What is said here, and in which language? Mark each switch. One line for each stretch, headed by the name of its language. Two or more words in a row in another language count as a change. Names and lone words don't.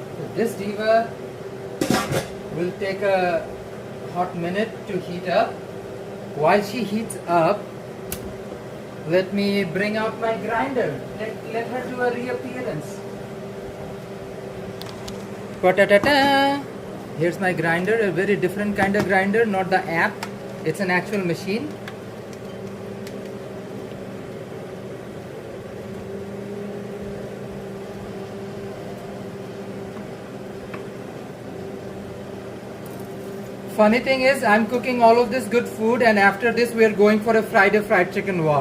English: This diva will take a hot minute to heat up. While she heats up, let me bring out my grinder. Let her do a reappearance. Pa-ta-ta-ta. Here's my grinder, a very different kind of grinder, not the app. It's an actual machine. Funny thing is, I'm cooking all of this good food, and after this we are going for a Friday fried chicken walk.